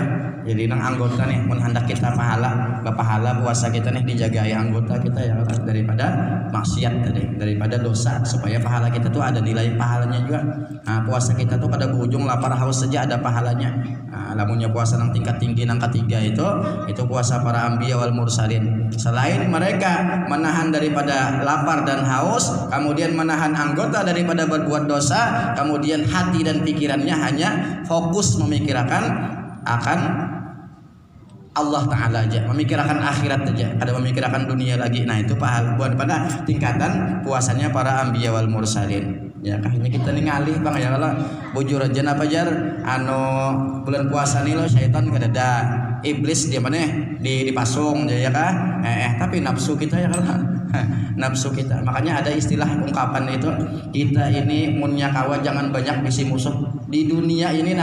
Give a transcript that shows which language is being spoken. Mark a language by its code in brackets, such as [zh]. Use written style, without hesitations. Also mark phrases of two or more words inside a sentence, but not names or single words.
[bjn] Jadi nang anggota nih mun hendak kita pahala puasa kita nih dijaga ya anggota kita ya daripada maksiat tadi, daripada dosa, supaya pahala kita tuh ada nilai pahalanya juga. Nah puasa kita tuh pada berujung lapar haus saja ada pahalanya. Nah, lamunnya puasa nang tingkat tinggi nang ketiga itu puasa para [ar] الأنبياء والمرسلين. [bjn] Selain mereka menahan daripada lapar dan haus, kemudian menahan anggota daripada berbuat dosa, kemudian hati dan pikirannya hanya fokus memikirkan akan Allah Ta'ala aja, memikirkan akhirat aja, ada memikirkan dunia lagi. Nah itu pahala buat pada tingkatan puasanya para [ar] الأنبياء والمرسلين. [bjn] Ya kayaknya kita nih ngalih bang ya kalau bujur aja apa jar bulan puasa nih lo syaitan kadada iblis dia mana dipasung ya kah tapi nafsu kita ya kalau nafsu kita, makanya ada istilah ungkapan itu kita ini munnya kawa jangan banyak bisi musuh di dunia ini.